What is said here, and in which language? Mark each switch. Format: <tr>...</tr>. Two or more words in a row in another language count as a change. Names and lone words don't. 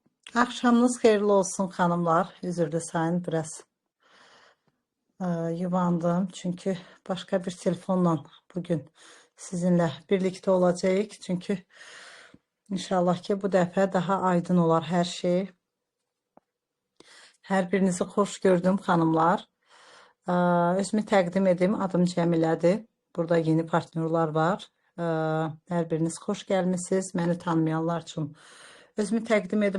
<az>Akşamınız xeyirli olsun xanımlar. Üzrlü sayın biraz yuvandım.</az> <tr>Çünkü başka bir telefonla bugün sizinle birlikte olacağız.</tr> <az>Çünkü inşallah ki bu dəfə daha aydın olar her şey. Hər birinizi xoş gördüm xanımlar. Özümü təqdim edim. Adım Cəmilədir. Burada yeni partnyorlar var. Hər biriniz xoş gəlmisiniz. Məni tanımayanlar üçün özümü təqdim edim.</az>